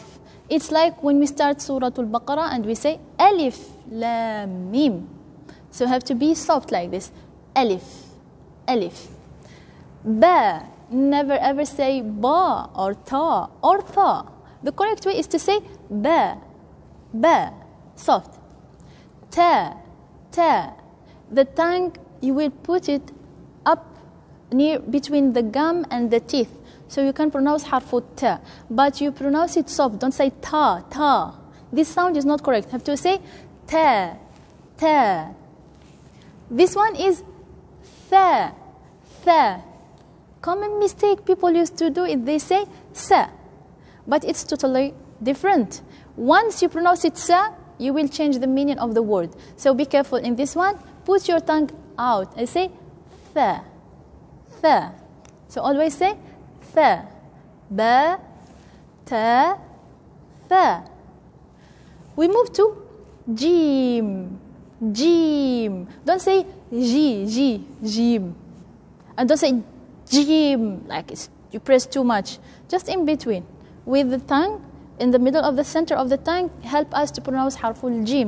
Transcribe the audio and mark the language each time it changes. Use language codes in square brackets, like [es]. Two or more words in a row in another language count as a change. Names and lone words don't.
[en] It's like when we start Surah Al-Baqarah and we say [ar] alif, lam, mim. [en] So you have to be soft like this. [ar] Alif. Alif. Ba. [en] Never ever say ba or ta or tha. The correct way is to say [ar] ba, ba, [en] soft. [ar] Ta, ta. [en] The tongue, you will put it up near between the gum and the teeth. So you can pronounce [ar] harfu ta, [en] but you pronounce it soft. Don't say [ar] ta, ta. [en] This sound is not correct. You have to say [ar] ta, ta. [en] This one is [ar] tha, tha. [en] Common mistake people used to do is they say sa. But it's totally different. Once you pronounce it sa, you will change the meaning of the word. So be careful in this one. Put your tongue out and say [ar] tha, tha. [en] So always say [ar] tha, ba, ta, tha. [en] We move to [ar] jim, jim. [en] Don't say [ar] ji, jim. [en] And don't say jim, like you press too much. Just in between. With the tongue, in the middle of the center of the tongue, help us to pronounce [ar] harful jim.